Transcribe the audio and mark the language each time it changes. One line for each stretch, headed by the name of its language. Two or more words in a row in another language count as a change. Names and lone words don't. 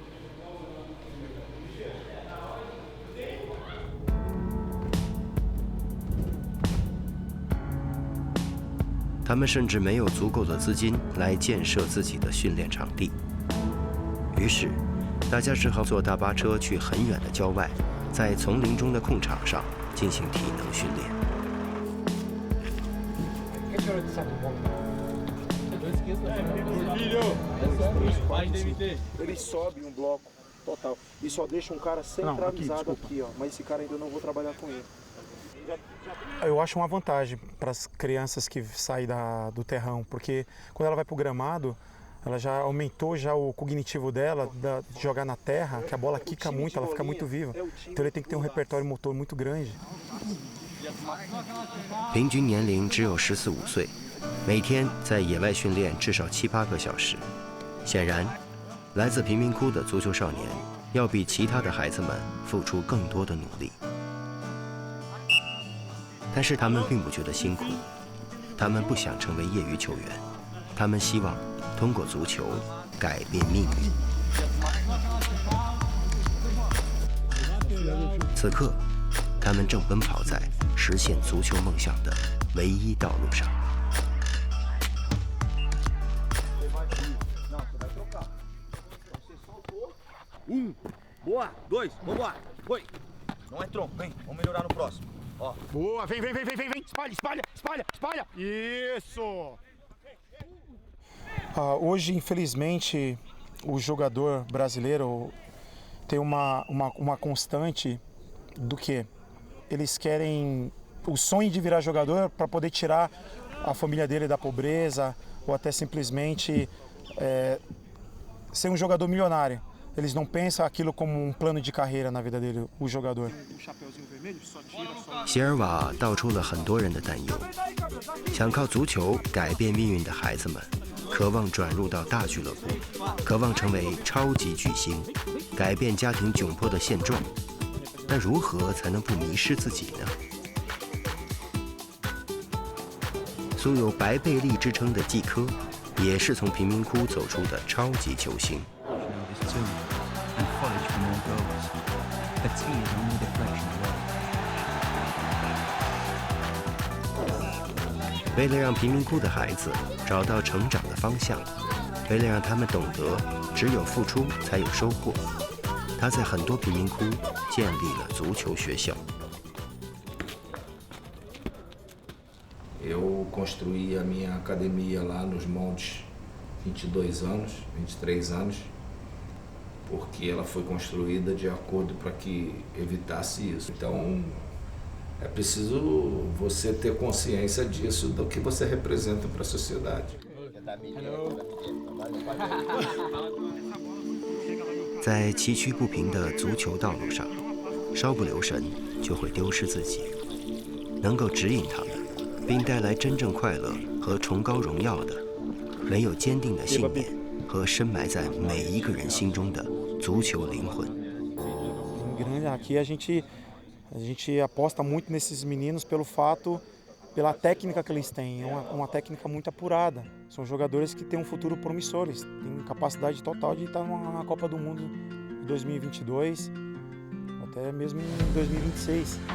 Chinese: 他们甚至没有足够的资金来建设自己的训练场地，于是大家只好坐大巴车去很远的郊外，在丛林中的空场上进行体能训练。
Portuguese: Ele sobe bloco total e só deixa cara centralizado aqui, ó. Mas esse cara ainda não vou trabalhar com ele. Eu acho uma vantagem para as crianças que saem do terrão, porque quando ela vai para o gramado, ela já aumentou já o cognitivo dela de jogar na terra, que a bola quica muito, ela fica muito viva. Então ele tem que ter um repertório motor muito grande.
Chinese: 平均年龄只有14、15岁，每天在野外训练至少7、8个小时。显然，来自贫民窟的足球少年要比其他的孩子们付出更多的努力。但是他们并不觉得辛苦，他们不想成为业余球员，他们希望通过足球改变命运。此刻，他们正奔跑在实现足球梦想的唯一道路上。
Portuguese: Boa, 2, vamos lá, foi. Não é tronco, vem, vamos melhorar no próximo. Ó. Boa, vem, espalha. Isso! Hoje, infelizmente, o jogador brasileiro tem uma constante do que eles querem o sonho de virar jogador para poder tirar a família dele da pobreza ou até simplesmente ser um jogador milionário. Eles não pensam aquilo como um plano de carreira na vida dele, o jogador.
Chinese: 席尔瓦道出了很多人的担忧，想靠足球改变命运的孩子们，渴望转入到大俱乐部，渴望成为超级巨星，改变家庭窘迫的现状。但如何才能不迷失自己呢？素有白贝利之称的季科，也是从贫民窟走出的超级球星。
English: skis are only deflection away.
Chinese: 为了让贫民窟的孩子找到成长的方向，为了让他们懂得只有付出才有收获，他在很多贫民窟建立了足球学校。
Portuguese: Eu construí a minha academia lá nos moldes 22 anos, 23 anos, porque ela foi construída de acordo para que evitasse isso. Então, é preciso você ter consciência disso, do que você representa para a sociedade.
Chinese: 在崎岖不平的足球道路上，稍不留神就会丢失自己。能够指引他们，并带来真正快乐和崇高荣耀的，没有坚定的信念和深埋在每一个人心中的足球灵魂。
Portuguese: Aqui a gente aposta muito nesses meninos pela técnica que eles têm, uma técnica muito apurada. São jogadores que têm um futuro promissor, eles têm capacidade total de estar na Copa do Mundo em 2022, até mesmo em 2026.